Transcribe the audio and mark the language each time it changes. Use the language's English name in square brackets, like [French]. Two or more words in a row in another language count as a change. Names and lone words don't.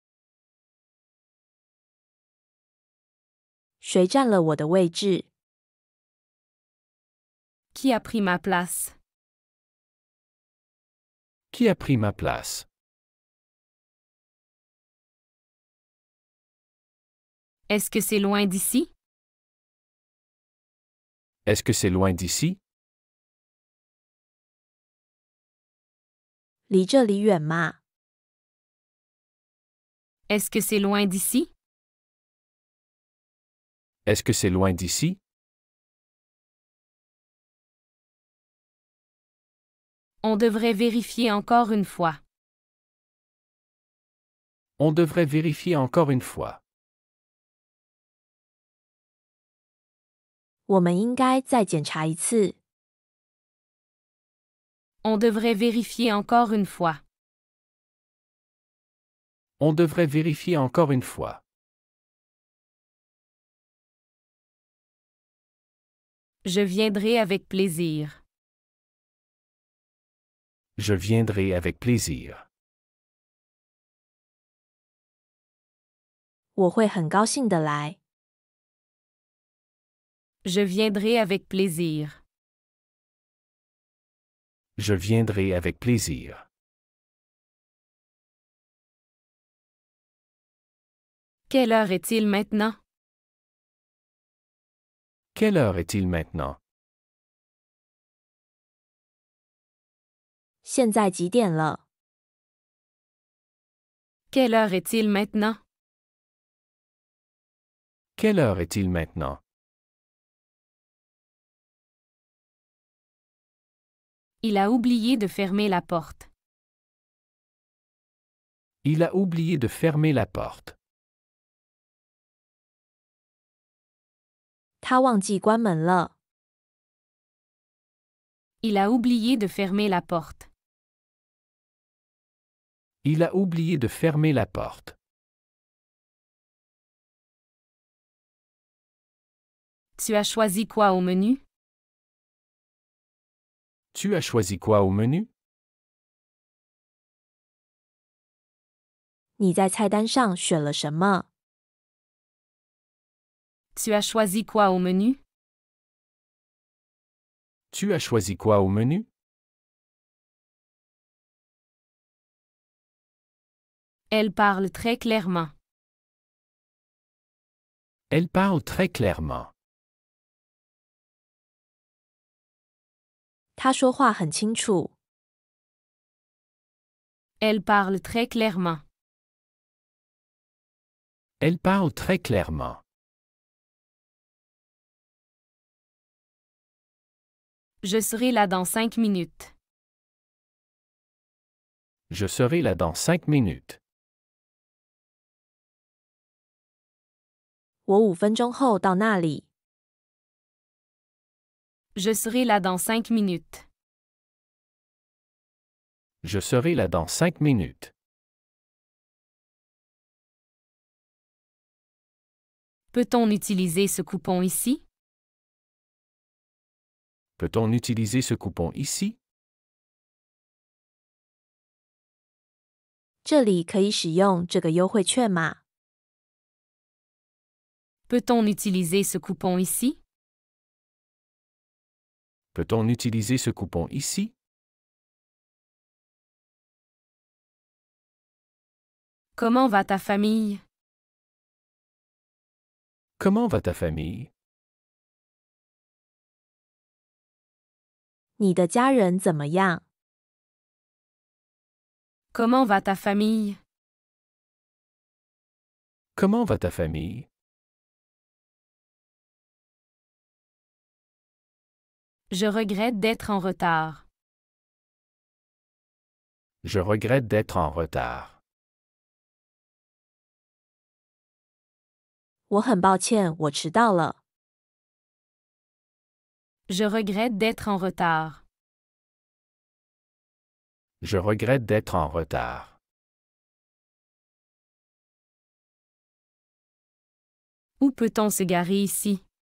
[Chinese] 谁占了我的位置？ [French] Qui a pris ma place? Qui a pris ma place? Est-ce que c'est loin d'ici? Est-ce que c'est loin d'ici? [Chinese] 离这里远吗？ [French] Est-ce que c'est loin d'ici? Est-ce que c'est loin d'ici? On devrait vérifier encore une fois. On devrait vérifier encore une fois. [Chinese] 我们应该再检查一次。 [French] On devrait vérifier encore une fois. On devrait vérifier encore une fois. Je viendrai avec plaisir. Je viendrai avec plaisir. [Chinese] 我会很高兴的来。 [French] Je viendrai avec plaisir. Je viendrai avec plaisir. Quelle heure est-il maintenant? Quelle heure est-il maintenant? [Chinese] 现在几点了？ [French] Quelle heure est-il maintenant? Quelle heure est-il maintenant? Il a oublié de fermer la porte. Il a oublié de fermer la porte. [Chinese] 他忘记关门了。 [French] Il a oublié de fermer la porte. Il a oublié de fermer la porte. Tu as choisi quoi au menu? Tu as choisi quoi au menu? [Chinese] 你在菜单上选了什么？ [French] Tu as choisi quoi au menu? Tu as choisi quoi au menu? Elle parle très clairement. Elle parle très clairement. [Chinese] 他说话很清楚。 [French] Elle parle très clairement. Elle parle très clairement. Je serai là dans 5 minutes. Je serai là dans 5 minutes. [Chinese] 我5分钟后到那里。 [French] Je serai là dans 5 minutes. Je serai là dans 5 minutes. Peut-on utiliser ce coupon ici? Peut-on utiliser ce coupon ici? [Chinese] 这里可以使用这个优惠券码。 [French] Peut-on utiliser ce coupon ici? Peut-on utiliser ce coupon ici? Comment va ta famille? Comment va ta famille? [Chinese] 你的家人怎么样？ [French] Comment va ta famille? Comment va ta famille? Je regrette d'être en retard. Je regrette d'être en retard. [Chinese] 我很抱歉，我迟到了。 [French] Je regrette d'être en retard. Je regrette d'être en retard. Où peut-on se garer ici?